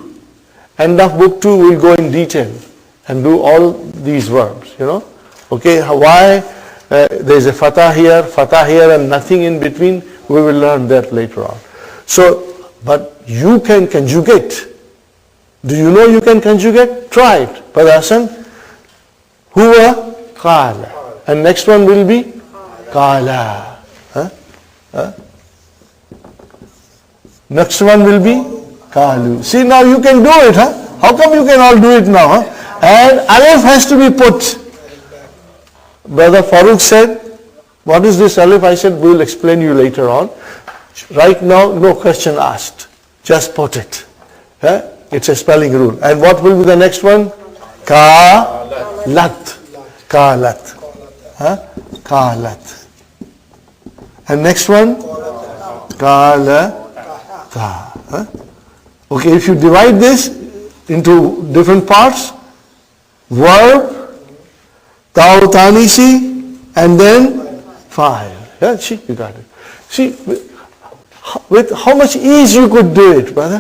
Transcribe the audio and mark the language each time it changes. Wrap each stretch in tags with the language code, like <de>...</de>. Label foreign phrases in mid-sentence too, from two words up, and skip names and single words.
<en>End of book 2 we will go in detail. and do all these verbs, Okay, why there's a fatah here and nothing in between, we will learn that later on. So, but you can conjugate. Do you know you can conjugate? Try it. Brother Hassan,</en> <ar>هو قال.</ar> <en>And next one will be qala. Next one will be qalu. See, now you can do it, huh? How come you can all do it now, huh? And alif has to be put. Brother Farooq said, what is this alif? I said, we will explain you later on. Right now, no question asked. Just put it. Huh? It's a spelling rule. And what will be the next one?</en> <ar>قالت قالت. Huh? قالت.</ar> <en>And next one?</en> <ar>قالتا.</ar> <en>Huh? Okay, if you divide this into different parts, verb,</en> <ar>تاء تأنيث,</ar> <en>and then fa'il. Yeah, see, you got it. See, with how much ease you could do it, brother.</en>